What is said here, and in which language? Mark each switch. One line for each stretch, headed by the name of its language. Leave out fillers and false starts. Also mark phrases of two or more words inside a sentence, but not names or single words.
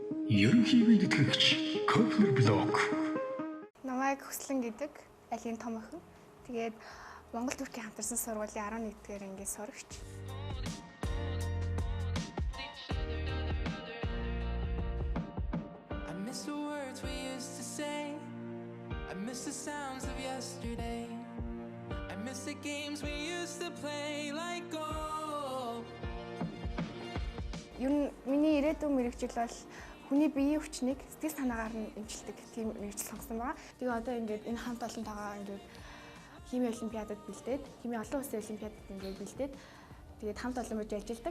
Mongolian: Ерөнхий бэлтгэгч Кофлер блог. Намайг Хөслөн гэдэг Алийн том охин. Тэгээд Монгол Туркийн хамтарсан сургуулийн 11-р ангийн сурагч.
English: I miss the words we used to say. I miss the sounds of yesterday. I miss the games we used to play like gold.
Mongolian: Миний ирээдүйн мэрэгжил бол хүний биеийн хүчнийг сэтгэл санаагаар нь эмчилдэг тийм мэрэгжил сонгосон байгаа. Тэгээ одоо ингээд энэ хамт олонтойгоо ингээд химийн олимпиадад бэлдээд, химийн олон улсын олимпиадад ингээд бэлдээд тэгээд хамт олон байж ажилладаг.